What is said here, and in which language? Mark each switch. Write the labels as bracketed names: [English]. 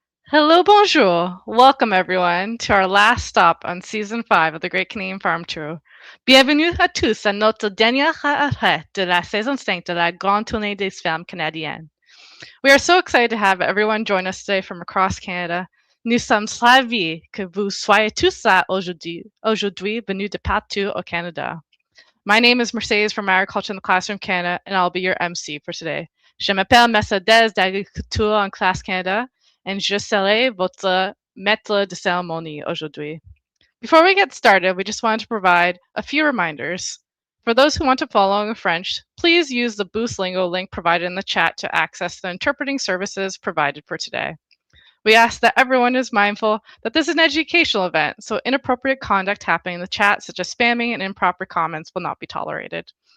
[English] Hello, bonjour. Welcome everyone to our last stop on season 5 of the Great Canadian Farm Tour. [French] Bienvenue à tous à notre dernier arrêt de la saison 5 de la Grande Tournée des Fermes canadiennes. [English] We are so excited to have everyone join us today from across Canada. [French] Nous sommes ravis que vous soyez tous là aujourd'hui venus de partout au Canada. [English] My name is Mercedes from Agriculture in the Classroom Canada, and I'll be your MC for today. [French] Je m'appelle Mercedes d'Agriculture en Classe Canada, and je serai votre maître de cérémonie aujourd'hui. [English] Before we get started, we just wanted to provide a few reminders. For those who want to follow in French, please use the Boost Lingo link provided in the chat to access the interpreting services provided for today. We ask that everyone is mindful that this is an educational event, so inappropriate conduct happening in the chat, such as spamming and improper comments, will not be tolerated.